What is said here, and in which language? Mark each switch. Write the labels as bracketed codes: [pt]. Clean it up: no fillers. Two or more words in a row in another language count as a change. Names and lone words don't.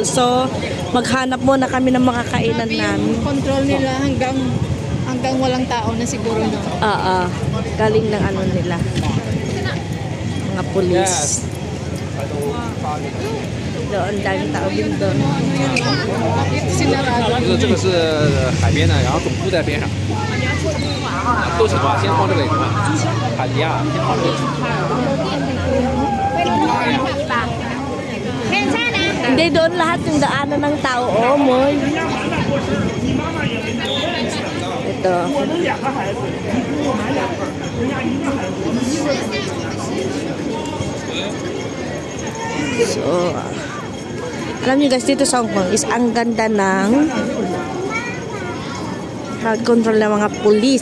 [tl] So, maghanap muna kami ng mga kainan namin. Control nila hanggang walang tao na siguro no. Oo. Galing ng ano nila. Mga pulis. Doon, daming tao din doon. [zh] 这个是海边的，然后总部在边上，都是吧？先放这个海底亚，先放这个。 [tl] Hindi, doon lahat yung daanan ng tao. Oh, Moy. Ito. So, alam niyo guys, dito sa Hong Kong is ang ganda ng [en] Crowd control [tl] ng mga pulis.